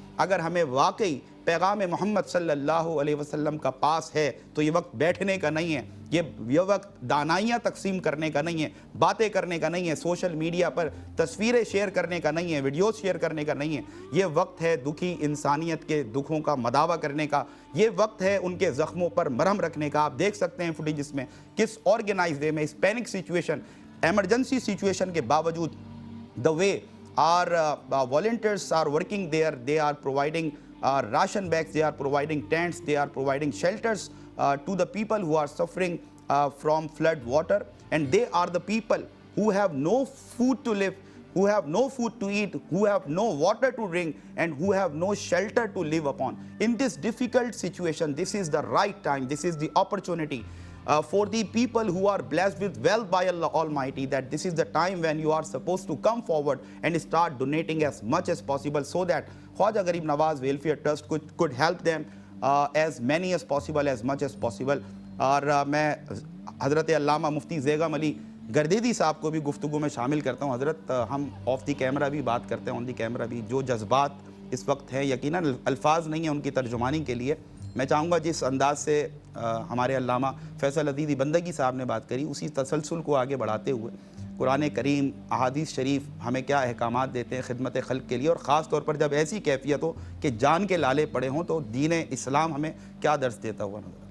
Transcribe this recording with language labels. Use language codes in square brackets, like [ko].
[ur] اگر ہمیں واقعی پیغام محمد صلی اللہ علیہ وسلم کا پاس ہے تو یہ وقت بیٹھنے کا نہیں ہے، یہ وقت دانائیاں تقسیم کرنے کا نہیں ہے، باتیں کرنے کا نہیں ہے، سوشل میڈیا پر تصویریں شیئر کرنے کا نہیں ہے، ویڈیوز شیئر کرنے کا نہیں ہے. یہ وقت ہے دکھی انسانیت کے دکھوں کا مداوع کرنے کا، یہ وقت ہے ان کے زخموں پر مرہم رکھنے کا. آپ دیکھ سکتے ہیں فوٹیجز میں کس آرگنائز وے میں اس پینک سچویشن، ایمرجنسی سچویشن کے باوجود [en] the way our volunteers are working there, they are providing ration bags, they are providing tents, they are providing shelters to the people who are suffering from flood water, and they are the people who have no food to live, who have no food to eat, who have no water to drink, and who have no shelter to live upon. In this difficult situation, this is the right time, this is the opportunity for the people who are blessed with wealth by Allah Almighty, that this is the time when you are supposed to come forward and start donating as much as possible, so that Khwaja Garib Nawaz Welfare Trust could help them as many as possible, as much as possible. [ur] اور میں حضرت علامہ مفتی زیغم علی گردیدی صاحب کو بھی گفتگو میں شامل کرتا ہوں. حضرت ہم آف دی کیمرہ بھی بات کرتے ہیں, آن دی کیمرہ بھی. جو جذبات اس وقت ہیں, یقیناً الفاظ نہیں ہیں ان کی ترجمانی کے لیے. میں چاہوں گا جس انداز سے ہمارے علامہ فیصل عزیزی بندگی صاحب نے بات کری, اسی تسلسل کو آگے بڑھاتے ہوئے قرآن کریم, احادیث شریف ہمیں کیا احکامات دیتے ہیں خدمت خلق کے لیے, اور خاص طور پر جب ایسی کیفیت ہو کہ جان کے لالے پڑے ہوں, تو دین اسلام ہمیں کیا درس دیتا ہوا نظر.